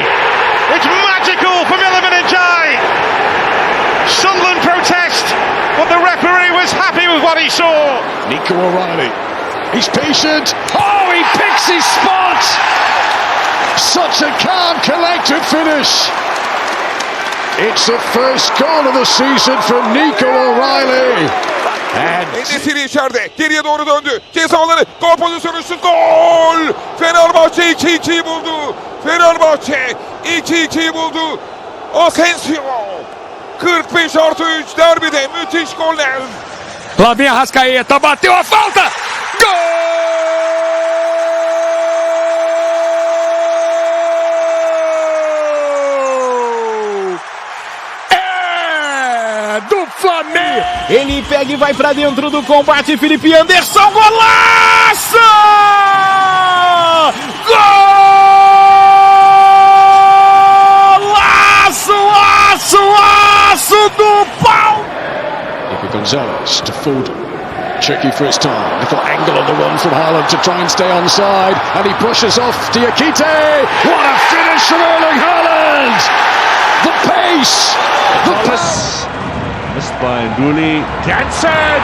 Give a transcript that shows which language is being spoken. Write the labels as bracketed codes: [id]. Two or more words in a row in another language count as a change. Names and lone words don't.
[en] It's magical from Iliman Ndiaye! Sunderland protest, but the referee was happy with what he saw. Nico O'Reilly He's patient. Oh, he picks his spot. Such a calm, collected finish. It's the first goal of the season for Nico O'Reilly. [tr] Endesiri içeride. Geriye doğru döndü. Ceza alanı. Gol pozisyonu, şut, gol! Fenerbahçe 2-2'yi buldu. Fenerbahçe 2-2'yi buldu. Asensio. 45+3 derbide müthiş goller. [pt] Flavinho Arrascaeta bateu a falta. Gol! Do Flamengo. Ele pega e vai pra dentro do combate. Felipe Anderson, golaço! Golaço do pau! [en] Nico Gonzalez to Foden. Tricky for his time. Little angle on the run from Haaland to try and stay onside. And he pushes off Diakite. What a finish from Erling Haaland! The pace! The pace! Missed by Nduli. Jansen!